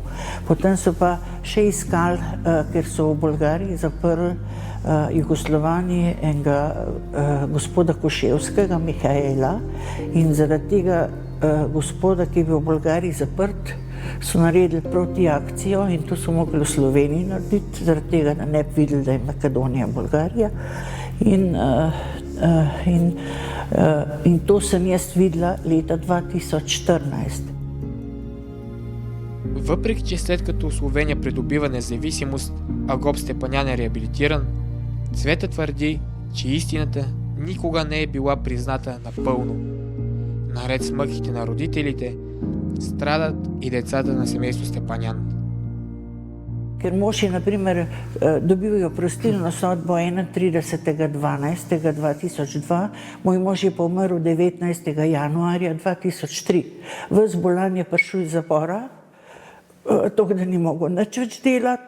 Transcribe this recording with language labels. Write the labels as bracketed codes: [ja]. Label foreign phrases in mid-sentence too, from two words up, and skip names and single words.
[sl] Potem so pa še iskali, ker so v Bolgariji zaprli Jugoslovani enega gospoda Koševskega, Mihaela, in zaradi tega gospoda, ki je bil v Bolgariji zaprt, so naredili protiakcijo in to so mogli v Sloveniji narediti, zaradi tega, da ne bi videli, da je Makedonija Bolgarija. In to sem jaz videla leta 2014. [bg] Въпреки че след като Словения придобива независимост, а Гоп Степанян е реабилитиран, Цвета твърди, че истината никога не е била призната напълно. Наред с мъките на родителите, страдат и децата на семейство Степанян. [sl] Ker mož je, na primer, dobil oprostilno sodbo 31.12.2002, moj mož je pomrl 19. januarja 2003. Ves bolan je prišel iz zapora, tako da ni mogel nič več delati.